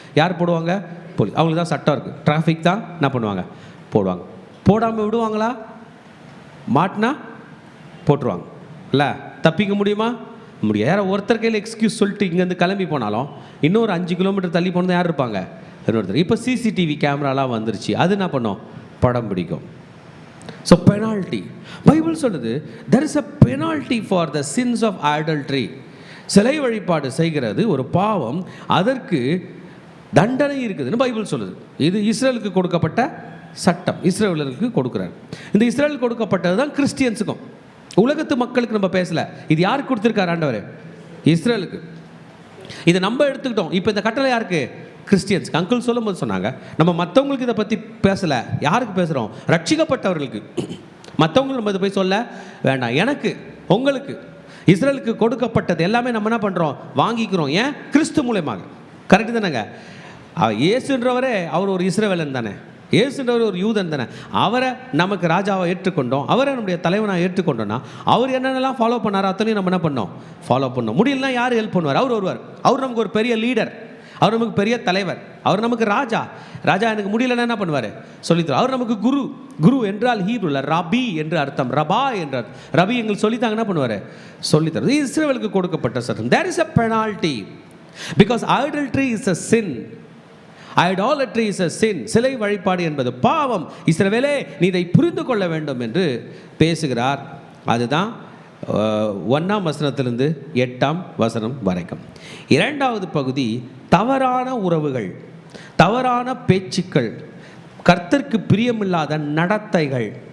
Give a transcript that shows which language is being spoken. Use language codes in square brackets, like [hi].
[ta] யார் போடுவாங்க? போலீஸ். அவங்களுக்கு தான் சட்டம் இருக்குது. டிராஃபிக் தான் என்ன பண்ணுவாங்க? போடுவாங்க. போடாமல் விடுவாங்களா? மாட்டினா போட்டுருவாங்க. இல்லை, தப்பிக்க முடியுமா? முடியாது. யாரும் ஒருத்தர் கையில் எக்ஸ்கியூஸ் சொல்லிட்டு இங்கேருந்து கிளம்பி போனாலும் இன்னொரு 5 கிலோமீட்டர் தள்ளி போனது யார் இருப்பாங்க? இன்னொருத்தர். இப்போ சிசிடிவி கேமராலாம் வந்துருச்சு, அது என்ன பண்ணும்? படம் பிடிக்கும். [en] so penalty, [ta] பைபிள் சொல்லுது [en] there is a penalty for the sins of adultery. [ta] சிலை வழிபாடு செய்கிறது ஒரு பாவம், அதற்கு தண்டனை இருக்குதுன்னு பைபிள் சொல்லுது. இது இஸ்ரேலுக்கு கொடுக்கப்பட்ட சட்டம், இஸ்ரேலருக்கு கொடுக்குறாரு. இந்த இஸ்ரேலுக்கு கொடுக்கப்பட்டது தான் கிறிஸ்டியன்ஸுக்கும். உலகத்து மக்களுக்கு நம்ம பேசலை. இது யாருக்கு கொடுத்துருக்காரு ஆண்டவர்? இஸ்ரேலுக்கு. இதை நம்ம எடுத்துக்கிட்டோம். இப்போ இந்த கட்டளை யாருக்கு? கிறிஸ்டியன்ஸ்க்கு. அங்கிள் சொல்லும் போது சொன்னாங்க, நம்ம மற்றவங்களுக்கு இதை பற்றி பேசலை. யாருக்கு பேசுகிறோம்? ரட்சிக்கப்பட்டவர்களுக்கு. மற்றவங்களுக்கு நம்ம இதை போய் சொல்ல வேண்டாம். எனக்கு, உங்களுக்கு, இஸ்ரேலுக்கு கொடுக்கப்பட்டது எல்லாமே நம்ம என்ன பண்ணுறோம்? வாங்கிக்கிறோம். ஏன்? கிறிஸ்து மூலமாக. கரெக்டு தானேங்க? இயேசுன்றவரே அவர் ஒரு இஸ்ரவேலன் தானே, இயேசுன்றவர் ஒரு யூதன் தானே. அவரை நமக்கு ராஜாவை ஏற்றுக்கொண்டோம், அவரை நம்முடைய தலைவனாக ஏற்றுக்கொண்டோன்னா அவர் என்னென்னலாம் ஃபாலோ பண்ணாரோ அத்தனையும் நம்ம என்ன பண்ணோம்? ஃபாலோ பண்ணோம். முடியலன்னா யார் ஹெல்ப் பண்ணுவார்? அவர் வருவார். அவர் நமக்கு ஒரு பெரிய லீடர், அவர் நமக்கு பெரிய தலைவர், அவர் நமக்கு ராஜா. ராஜா எனக்கு முடியலன்னா என்ன பண்ணுவார்? சொல்லித்தரும். அவர் நமக்கு குரு. குரு என்றால் ஹீப்ருல ரபி என்று அர்த்தம், ரபா என்றார். ரபி எங்களுக்கு சொல்லித்தாங்க, என்ன பண்ணுவார்? சொல்லித்தரும். இஸ்ரவேலுக்கு கொடுக்கப்பட்ட சட்டம். [en] There is a penalty because adultery is a sin. Idolatry is a sin. [ta] சிலை வழிபாடு என்பது பாவம். இஸ்ரவேலே நீ இதை புரிந்து கொள்ள வேண்டும் என்று பேசுகிறார். அதுதான் 1ஆம் வசனத்திலிருந்து 8ஆம் வசனம் வரைக்கும். 2வது பகுதி தவறான உறவுகள், தவறான பேச்சுக்கள், கர்த்தருக்கு பிரியமில்லாத நடத்தைகள்.